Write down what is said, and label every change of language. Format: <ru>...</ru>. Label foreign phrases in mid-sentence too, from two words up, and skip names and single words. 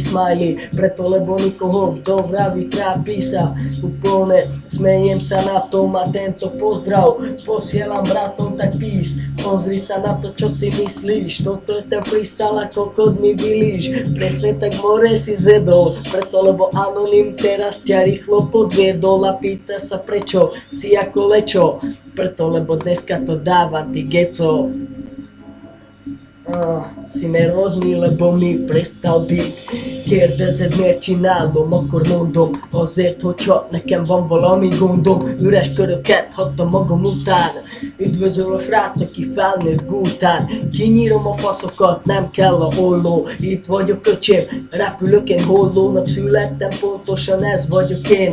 <sk>smiley, preto lebo nikoho, kto vraví, trápi sa, úplne smejem sa na tom a tento pozdrav posielam bratom, tak peace, pozri sa na to, čo si myslíš, toto je ten freestyle ako kod mi vylíš, presne tak more si zedol, preto lebo Anonym teraz ťa rýchlo podviedol a pýta sa prečo si ako lečo, preto lebo dneska to dáva ty geco. Si nervózny, lebo mi prestal byť.</sk> <hu>Kérdezed, miért csinálom, akkor mondom, azért, hogyha nekem van valami gondom, üres köröket hagytam magam után. Üdvözöl a srác, aki felnőtt gútán, kinyírom a faszokat, nem kell a olló. Itt vagyok, öcsém, repülök én, hollónak születtem, pontosan ez vagyok én.</hu>